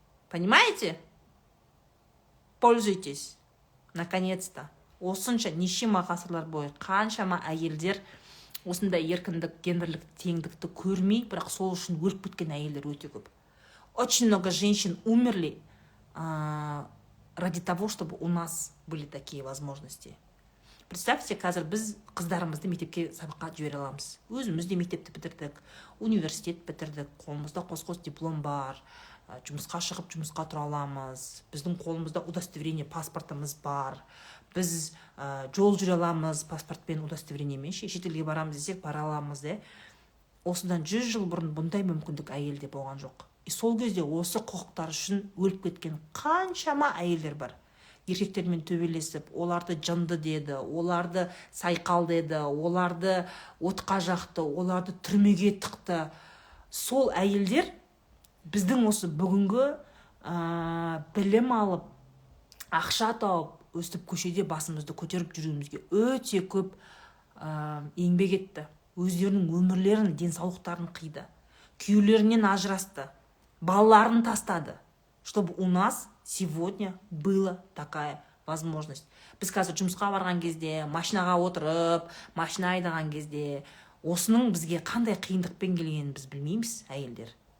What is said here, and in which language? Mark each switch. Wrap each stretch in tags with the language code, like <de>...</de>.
<ru>Понимаете? Пользуйтесь. Наконец-то.</ru> <kk>Осынша нешеме ғасырлар бойы қаншама әйелдер осындай еркіндік, гендерлік теңдікті көрмей, бірақ сол үшін өліп кеткен әйелдер өте көп.</kk> <ru>Очень много женщин умерли ради того, чтобы у нас были такие возможности.</ru> <kk>Представьте, қазір біз қыздарымызды мектепке сабаққа жібере аламыз. Өзіміз де мектепті бітірдік, университет бітірдік, қолымызда қос-қос диплом бар, жұмысқа шығып жұмысқа тұра аламыз, біздің қолымызда удостоверение паспортымыз бар, біз жол жүре аламыз паспортпен, удостоверениемен, шетелге барамыз десек бара аламыз. Осыдан 100 жыл бұрын бұндай мүмкіндік әйелде болған жоқ. Сол кезде осы құқықтар үшін өліп кеткен қаншама әйелдер бар. Еркектермен төбелесіп, оларды жынды деді, оларды сайқал деді, оларды отқа жақты, оларды түрмеге тықты. Сол әйелдер біздің осы бүгінгі білім алып, ақша тауып, өстіп көшеде басымызды көтеріп жүруімізге өте көп еңбек етті. Өздерінің өмірлерін, денсаулықтарын қиды. Күйеулерінен ажырасты, балаларын тастады,</kk> <ru>чтобы у нас сегодня была такая возможность.</ru> <kk>Біз қазір жұмысқа барған кезде, машинаға отырып, машина айдаған кезде, осының бізге қандай қиындықпен келгенін біз білмейміз, әйелдер.</kk>